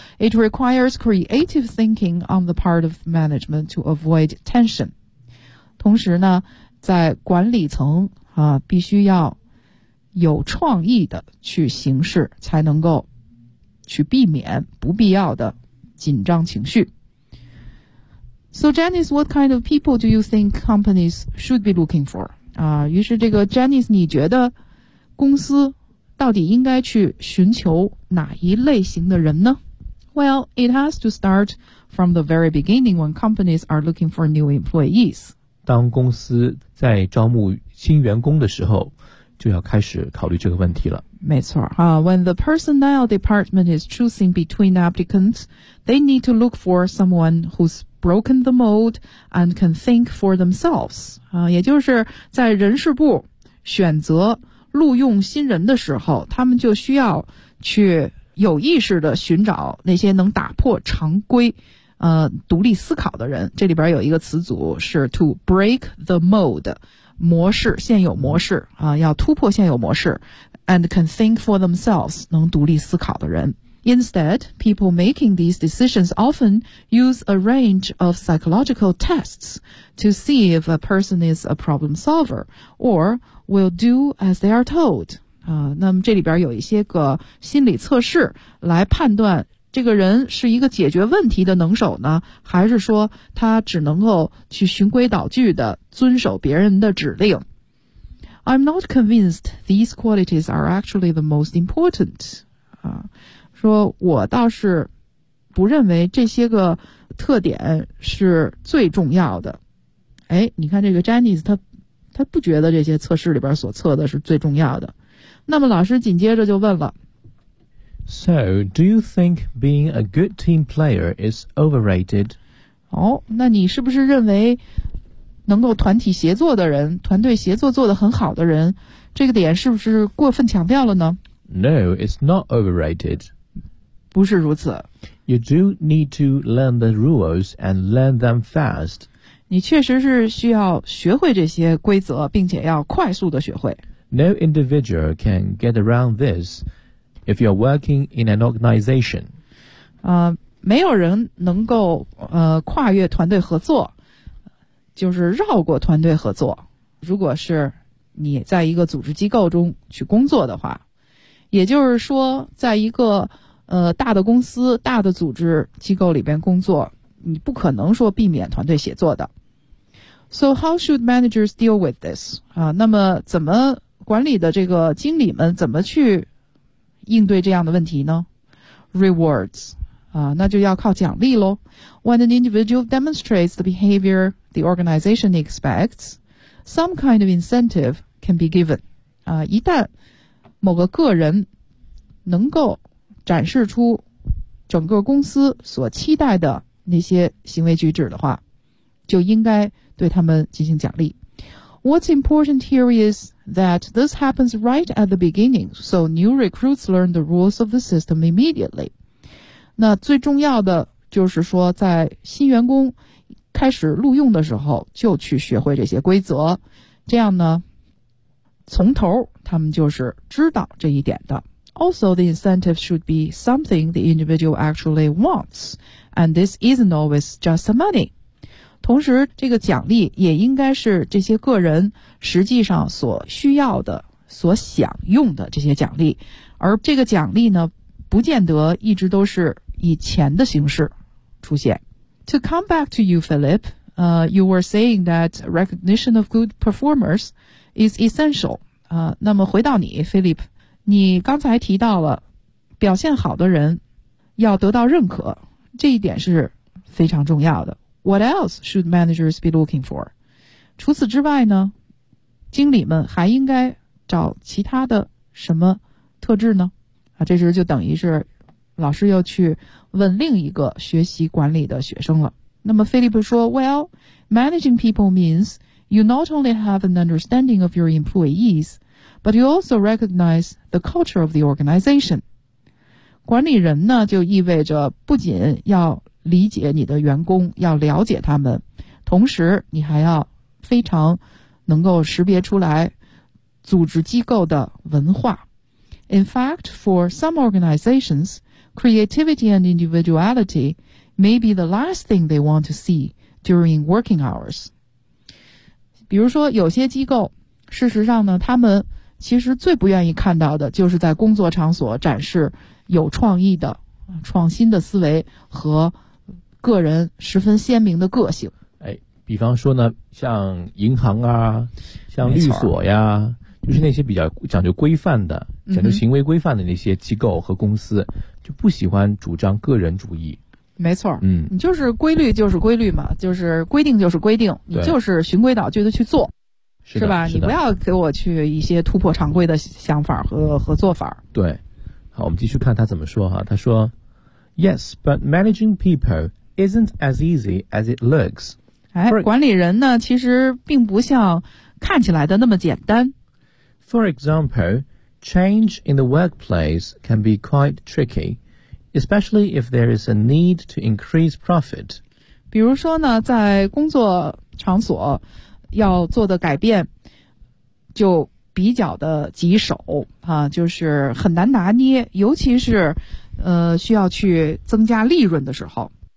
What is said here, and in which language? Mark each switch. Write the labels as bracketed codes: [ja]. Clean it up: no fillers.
[en] It requires creative thinking on the part of management to avoid tension. [zh] 同时呢，在管理层必须要有创意的去行事，才能够去避免不必要的紧张情绪。 [en] So Janice, what kind of people do you think companies should be looking for? [zh] 于是这个 Janice, 你觉得公司到底应该去寻求哪一类型的人呢? [en] Well, it has to start from the very beginning when companies are looking for new employees. [zh] 当公司在招募新员工的时候，就要开始考虑这个问题了。没错。 [en] When the personnel department is choosing between applicants, they need to look for someone who's broken the mold and can think for themselves. [zh] 也就是在人事部选择录用新人的时候，他们就需要去有意识地寻找那些能打破常规独立思考的人。这里边有一个词组是 [en] to break the mold， [zh] 模式，现有模式啊，要突破现有模式。 [en] And can think for themselves， [zh] 能独立思考的人。 [en] Instead, people making these decisions often use a range of psychological tests to see if a person is a problem solver or will do as they are told. [zh] 那么这里边有一些个心理测试来判断这个人是一个解决问题的能手呢，还是说他只能够去循规蹈矩的遵守别人的指令。 [en] I'm not convinced these qualities are actually the most important. [zh] 说我倒是不认为这些个特点是最重要的。哎，你看这个 Janice， 他不觉得这些测试里边所测的是最重要的。那么老师紧接着就问了。 [en] So, do you think being a good team player is overrated? [zh] 哦，那你是不是认为能够团体协作的人，团队协作做得很好的人，这个点是不是过分强调了呢？ [en] No, it's not overrated. [zh] 不是如此。 [en] You do need to learn the rules and learn them fast. [zh] 你确实是需要学会这些规则，并且要快速的学会。 [en] No individual can get around this if you're working in an organization. [zh] 没有人能够跨越团队合作，就是绕过团队合作，如果是你在一个组织机构中去工作的话，也就是说在一个大的公司，大的组织机构里边工作，你不可能说避免团队协作的。 [en] So how should managers deal with this? [zh] 那么怎么管理的这个经理们怎么去应对这样的问题呢？ [en] Rewards [zh] 那就要靠奖励咯。 [en] When an individual demonstrates the behavior the organization expects, some kind of incentive can be given. [zh] 一旦某个个人能够展示出整个公司所期待的那些行为举止的话，就应该对他们进行奖励。 [en] What's important here is that this happens right at the beginning, so new recruits learn the rules of the system immediately. [zh] 那最重要的就是说在新员工开始录用的时候就去学会这些规则，这样呢从头他们就是知道这一点的。 [en] Also, the incentive should be something the individual actually wants, and this isn't always just money. [zh] 同时这个奖励也应该是这些个人实际上所需要的，所享用的这些奖励，而这个奖励呢不见得一直都是以钱的形式出现。 [en] To come back to you, Philip, you were saying that recognition of good performers is essential. [zh] 那么回到你 Philip, 你刚才提到了表现好的人要得到认可，这一点是非常重要的。 [en] What else should managers be looking for? [zh] 除此之外呢，经理们还应该找其他的什么特质呢？这时就等于是老师又去问另一个学习管理的学生了。那么菲利普说， [en] Well, managing people means you not only have an understanding of your employees, but you also recognize the culture of the organization. [zh] 管理人呢就意味着不仅要理解你的员工，要了解他们，同时你还要非常能够识别出来组织机构的文化。 [en] In fact, for some organizations, creativity and individuality may be the last thing they want to see during working hours. [zh] 比如说有些机构，事实上呢，他们其实最不愿意看到的就是在工作场所展示有创意的、创新的思维和个人十分鲜明的个性。哎，比方说呢，像银行啊，像律所呀，就是那些比较讲究规范的、讲究行为规范的那些机构和公司，就不喜欢主张个人主义。没错，你就是规律就是规律嘛，就是规定就是规定，你就是循规蹈矩的去做，是吧？你不要给我去一些突破常规的想法和做法。对，好，我们继续看他怎么说哈。他说 ， [en] Yes, but managing people isn't as easy as it looks. [zh] 哎，管理人呢，其实并不像看起来的那么简单。 [en] For example, change in the workplace can be quite tricky. especially if there is a need to increase profit. [zh] 比如说呢，在工作场所要做的改变就比较的棘手啊，就是很难拿捏，尤其是需要去增加利润的时候。